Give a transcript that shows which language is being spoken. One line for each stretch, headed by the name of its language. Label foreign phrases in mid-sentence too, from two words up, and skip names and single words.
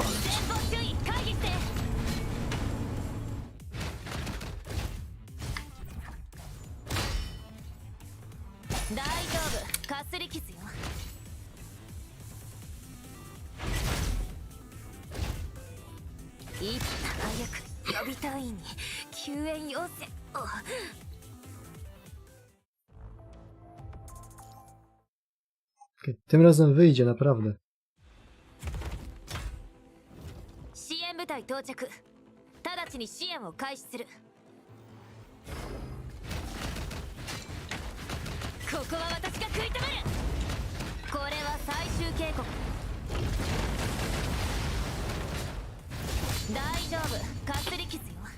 Japanese: 前方注意、回避して。大丈夫、かすり傷よ。いつ早く予備隊員に救援要請を。
Polish: Okay, tym razem wyjdzie, naprawdę.
Japanese: 支援部隊到着。直ちに支援を開始する。ここは私が食い止める。これは最終警告。大丈夫、かすり傷よ。